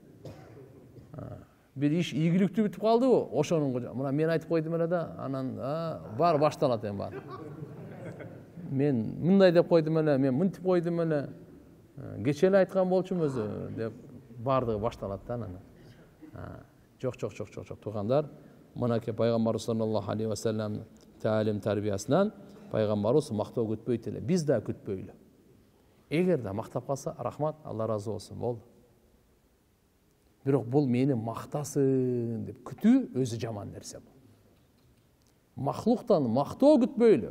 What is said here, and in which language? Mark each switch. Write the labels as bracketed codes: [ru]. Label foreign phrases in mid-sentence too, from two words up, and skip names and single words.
[ky] Бир иш ийгиликтүү бүтүп калдыбы, ошонун мына мен айтып койдум эле да, анан бар башталат эми бар. Мен мындай деп койдум эле, мен мынтип койдум эле, кече эле айткан болчумун өзү деп бардыгы башталат да анан. Жок, туугандар, мынакей пайгамбар [ar] صلى الله عليه وسلم [ky] таалим тарбиясынан пайгамбарыбыз мактоо күтпөйт эле, биз да күтпөйлү. Эгер да мактап калса, рахмат, Алла разы болсун, болду. Бирок бул мени мактасын деп күтүү өзү жаман нерсе бул. Махлуктан мактоо күтпөйлү.